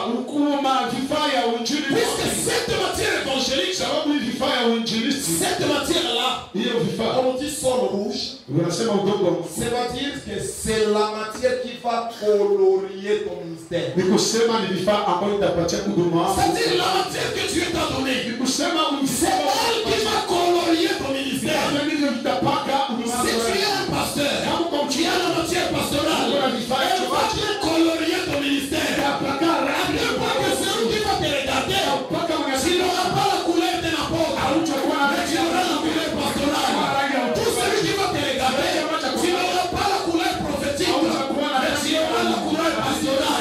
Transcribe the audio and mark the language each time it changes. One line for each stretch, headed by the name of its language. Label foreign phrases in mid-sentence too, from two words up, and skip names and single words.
French: Puisque cette matière évangélique, cette matière-là, on dit sol rouge,
Swahili: Unasema udongo
French: ça veut dire que c'est la matière qui va colorier ton ministère.
Swahili: ni kusema ni vifaa ambayo itapatia huduma.
French: C'est-à-dire la matière que Dieu t'a donnée.
Swahili: Ni kusema
French: C'est elle qui va colorier ton ministère.
Swahili: ndivyo vitapaka huduma.
French: Si tu es un pasteur, tu as la matière pastorale, elle va bien colorier ton ministère. Après, pas que celui qui va te regarder, s'il n'aura pas la couleur d'un apôtre, mais tu auras la couleur pastorale. Tout celui qui va te regarder, tu n'auras pas la couleur prophétique, mais tu auras la couleur pastorale.